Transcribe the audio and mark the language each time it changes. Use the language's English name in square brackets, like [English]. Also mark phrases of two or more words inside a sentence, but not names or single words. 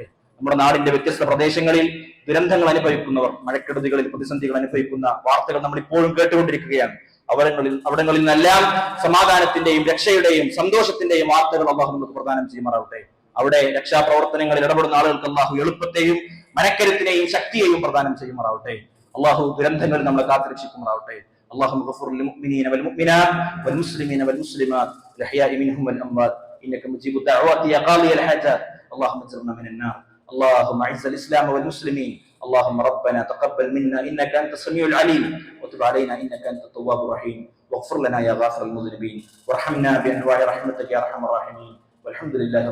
[Malayalam] നമ്മുടെ നാടിന്റെ വ്യത്യസ്ത പ്രദേശങ്ങളിൽ ദുരന്തങ്ങൾ അനുഭവിക്കുന്നവർ, മഴക്കെടുതികളിൽ പ്രതിസന്ധികൾ അനുഭവിക്കുന്ന വാർത്തകൾ നമ്മൾ ഇപ്പോഴും കേട്ടുകൊണ്ടിരിക്കുകയാണ്. അവിടങ്ങളിൽ നിന്നെല്ലാം സമാധാനത്തിന്റെയും രക്ഷയുടെയും സന്തോഷത്തിന്റെയും വാർത്തകൾ അല്ലാഹു നമുക്ക് പ്രദാനം ചെയ്യുമാറാവട്ടെ. അവിടെ രക്ഷാപ്രവർത്തനങ്ങളിൽ ഇടപെടുന്ന ആളുകൾക്ക് അല്ലാഹു എളുപ്പത്തെയും മനക്കരുത്തിനെയും ശക്തിയെയും പ്രദാനം ചെയ്യുമാറാവട്ടെ. അല്ലാഹു ദുരന്തങ്ങളിൽ നമ്മളെ കാത്തുരക്ഷിക്കുമാറാവട്ടെ. [Arabic] اللهم اغفر للمؤمنين والمؤمنات والمسلمين والمسلمات الأحياء منهم والأموات إنك مجيب الدعوات يا قاضي الحاجات. اللهم اجرنا من النار. اللهم اعز الإسلام والمسلمين. اللهم ربنا تقبل منا إنك أنت السميع العليم وتب علينا إنك أنت التواب الرحيم واغفر لنا يا غافر المذنبين وارحمنا بأنواع رحمتك يا أرحم الراحمين والحمد لله رب العالمين.